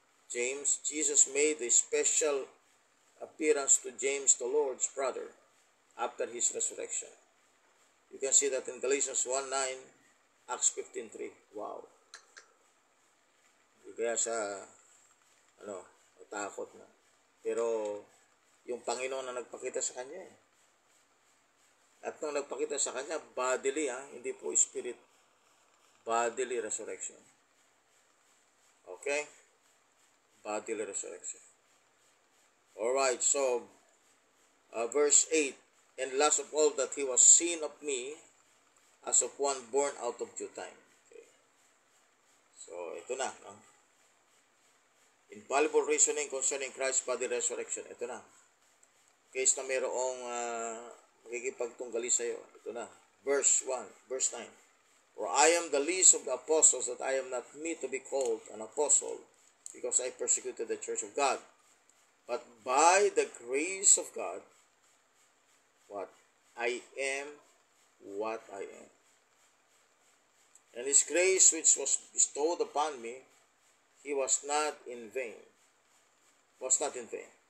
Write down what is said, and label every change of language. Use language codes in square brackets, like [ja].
[en] James, Jesus made a special appearance to James, the Lord's brother, after his resurrection. You can see that in Galatians 1:9, Acts 15:3. Wow. [tl] Hindi kaya siya, natakot na. Pero, yung Panginoon na nagpakita sa kanya eh. At nung nagpakita sa kanya, bodily, hindi po spirit, bodily resurrection. Okay? [en] Bodily resurrection. Alright, so, verse 8, and last of all that he was seen of me as of one born out of due time. Okay. So, [tl] ito na. [en] No? Infallible reasoning concerning Christ's body resurrection. [tl] Ito na. Case na mayroong magkikipagtunggali sa'yo. Ito na. [en] verse 9. For I am the least of the apostles, that I am not meet to be called an apostle, because I persecuted the church of God. But by the grace of God, what? I am what I am. And his grace which was bestowed upon me, he was not in vain. Was not in vain.